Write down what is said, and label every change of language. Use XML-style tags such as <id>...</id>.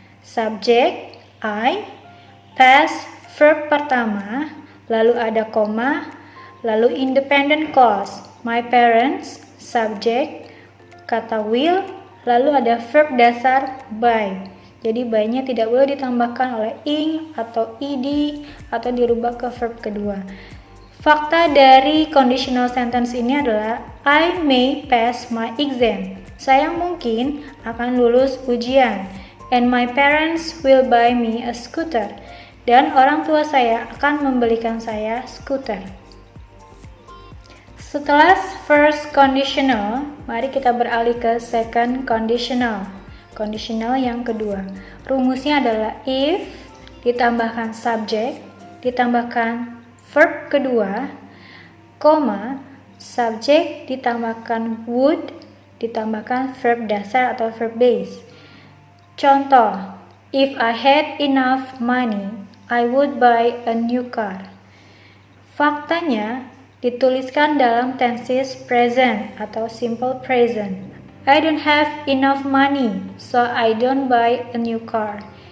<id>Subject, I, pass, verb pertama, lalu ada koma, lalu independent clause, my parents, subject, kata will, lalu ada verb dasar by. Jadi by-nya tidak boleh ditambahkan oleh ing atau ed atau dirubah ke verb kedua. Fakta dari conditional sentence ini adalah</id> <en>I may pass my exam.</en> <id>Saya mungkin akan lulus ujian.</id> <en>And my parents will buy me a scooter.</en> <id>Dan orang tua saya akan membelikan saya skuter. Setelah first conditional, mari kita beralih ke second conditional. Conditional yang kedua. Rumusnya adalah if ditambahkan subject, ditambahkan verb kedua, koma, subject ditambahkan would, ditambahkan verb dasar atau verb base. Contoh,</id> <en>if I had enough money, I would buy a new car.</en> <id>Faktanya dituliskan dalam tenses present atau simple present.</id> <en>I don't have enough money, so I don't buy a new car.</en>